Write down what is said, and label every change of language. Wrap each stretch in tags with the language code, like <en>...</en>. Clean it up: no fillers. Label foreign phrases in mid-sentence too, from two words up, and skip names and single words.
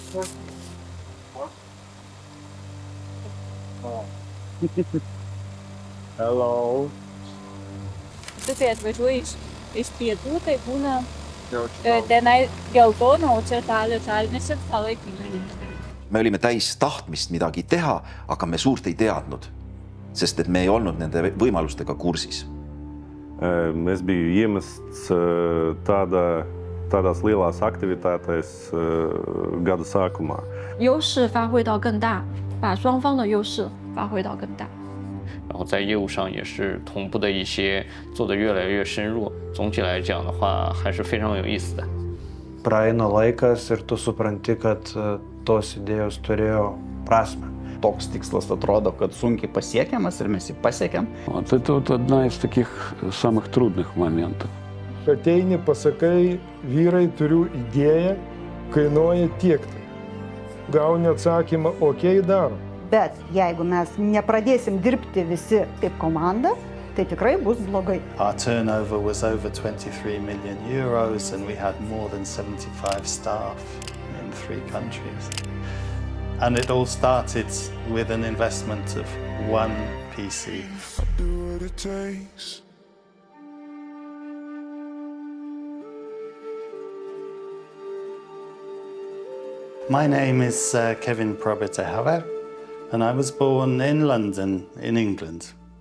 <en>Hello.</en> <lt>Tu kai atvažiuoji iš pietų, tai būna tenai geltona, o čia žalinis ir salaikymai.</lt> <et>Me olime täis tahtmist midagi teha, aga me suurt ei teadnud, sest et me ei olnud nende võimalustega kursis.</et> <lv>Es biju iemests tādās lielās aktivitātēs gada sākumā.</lv> <zh>优势发挥到更大，把双方的优势发挥到更大。然后在业务上也是同步的一些做得越来越深入。总体来讲的话，还是非常有意思的。</zh> <lt>Praeina laikas ir tu supranti, kad tos idėjos turėjo prasmę. Toks tikslas atrodo, kad sunkiai pasiekiamas ir mes jį pasiekėm.</lt> <ru>Это вот одна из таких самых трудных моментов.</ru> <lt>Ateini, pasakai, vyrai, turiu idėją, kainuoja tiek. Gauni atsakymą, okei, darom. Bet jeigu mes nepradėsim dirbti visi kaip komanda, tai tikrai bus blogai.</lt> <en>Our turnover was over 23 million euros and we had more than 75 staff in 3 countries. And it all started with an investment of 1 PC. I do what it takes. My name is Kevin Probert-Haver, and I was born in London, in England.</en>